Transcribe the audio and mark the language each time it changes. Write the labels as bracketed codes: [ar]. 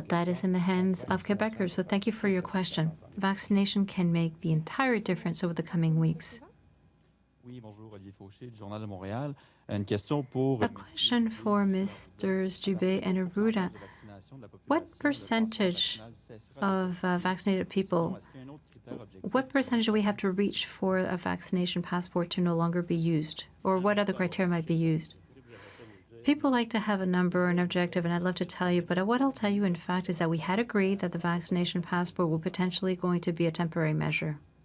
[en] But that is in the hands of Quebecers. So thank you for your question. Vaccination can make the entire difference over the coming weeks. [fr] Oui, bonjour, Olivier Fauché du Journal de Montréal. Une question pour [en] A question for Misters Dubé and Arruda. What percentage of vaccinated people, what percentage do we have to reach for a vaccination passport to no longer be used? Or what other criteria might be used? People like to have a number or an objective, and I'd love to tell you, but what I'll tell you, in fact, is that we had agreed that the vaccination passport will potentially going to be a temporary measure.